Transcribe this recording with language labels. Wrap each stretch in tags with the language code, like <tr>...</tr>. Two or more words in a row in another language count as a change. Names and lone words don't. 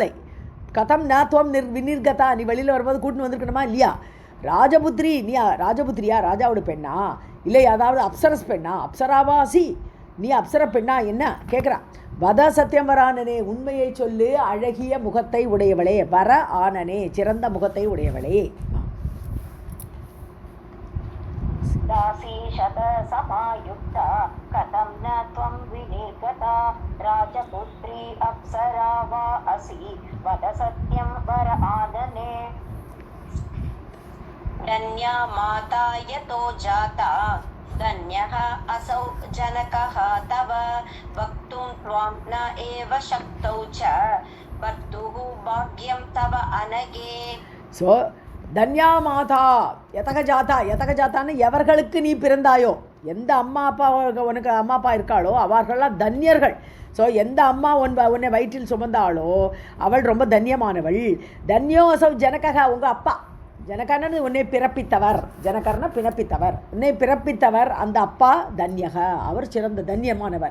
<sa>कथं न त्वं विनिर्गता,</sa> <ta>நீ வெளியில் வரும்போது கூட்டின்னு வந்திருக்கணுமா இல்லையா. ராஜபுத்திரி, நீ ராஜபுத்திரியா, ராஜாவோட பெண்ணா, இல்லை அதாவது அப்சரஸ் பெண்ணா, அப்சராவாசி, நீ அப்சர பெண்ணா என்ன கேட்குறா.</ta> <sa>वद सत्यं वर आनने,</sa> <ta>உண்மையை சொல்லு, அழகிய முகத்தை உடையவளே,</ta> <sa>वर आनने</sa> <ta>சிறந்த முகத்தை உடையவளே.</ta> <sa>दासी शतसमायुक्ता कथं न त्वं विनिर्गता राजपुत्री अप्सरा वा असि वद सत्यं वर आनने. धन्या माता यतो जाता धन्यः असौ जनकः तव वक्तुं त्वां न एव शक्तौ च भर्तुः भाग्यं तव अनगे.</sa> <ta>ஸோ</ta> <sa>धन्या माता यतः</sa> <ta>ஜாத்தான்னு எவர்களுக்கு நீ பிறந்தாயோ, எந்த அம்மா அப்பா உனக்கு அம்மா அப்பா இருக்காளோ அவர்கள்லாம் தன்யர்கள். ஸோ எந்த அம்மா உன்னை வயிற்றில் சுமந்தாளோ அவள் ரொம்ப தன்யமானவள்.</ta> <sa>धन्यः असौ जनकः,</sa> <ta>உங்கள் அப்பா ஜனகன்னு உன்னை பிறப்பித்தவர், ஜனகர்னா பிறப்பித்தவர், உன்னை பிறப்பித்தவர் அந்த அப்பா தன்யக, அவர் சிறந்த தன்யமானவர்.</ta>